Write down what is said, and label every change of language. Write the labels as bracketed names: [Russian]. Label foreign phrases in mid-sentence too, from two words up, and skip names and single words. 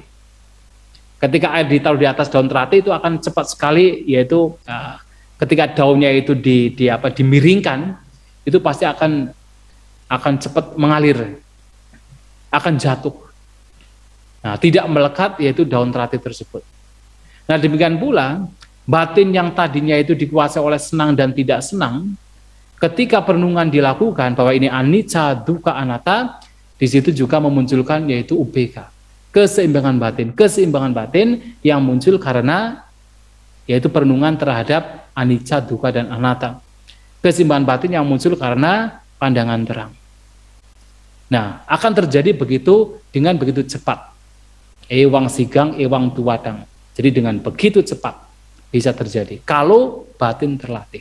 [Indonesian] Ketika air ditaruh di atas daun terati itu akan cepat sekali, yaitu ketika daunnya itu dimiringkan, itu pasti akan cepat mengalir, akan jatuh. Nah, tidak melekat yaitu daun terati tersebut. Nah, demikian pula batin yang tadinya itu dikuasai oleh senang dan tidak senang, ketika perenungan dilakukan bahwa ini [Pali] anicca, dukkha, anatta, [Indonesian] di situ juga memunculkan yaitu UPK, keseimbangan batin yang muncul karena yaitu perenungan terhadap [Pali] anicca, dukkha, [Indonesian] dan anatta. Keseimbangan batin yang muncul karena pandangan terang. Nah, akan terjadi begitu dengan begitu cepat. [Pali] Ewang sigang, ewang tuwadang. [Indonesian] Jadi dengan begitu cepat bisa terjadi kalau batin terlatih.